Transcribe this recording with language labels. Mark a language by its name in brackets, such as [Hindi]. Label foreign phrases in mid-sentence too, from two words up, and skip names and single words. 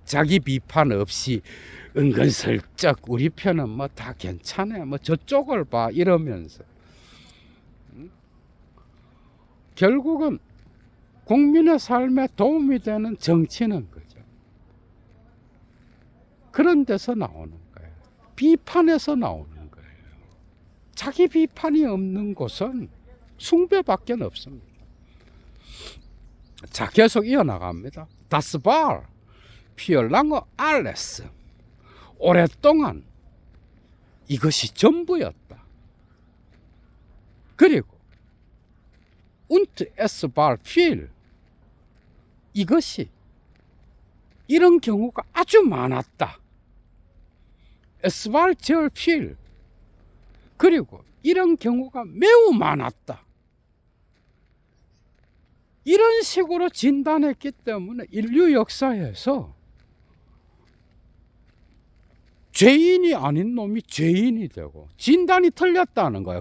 [Korean] 자기 비판 없이 은근슬쩍 우리 편은 뭐 다 괜찮아, 뭐 저쪽을 봐 이러면서 결국은 국민의 삶에 도움이 되는 정치는 거죠. 그런 데서 나오는 거예요. 비판에서 나오는 거예요. 자기 비판이 없는 곳은 숭배밖에 없습니다. 자, 계속 이어나갑니다. [German] Das war für lange alles. [Korean] 오랫동안 이것이 전부였다. 그리고 [German] und es war viel. [Korean] 이것이 이런 경우가 아주 많았다. [German] Es war sehr viel. [Korean] 그리고 이런 경우가 매우 많았다. 이런 식으로 진단했기 때문에 인류 역사에서 죄인이 아닌 놈이 죄인이 되고 진단이 틀렸다는 거예요.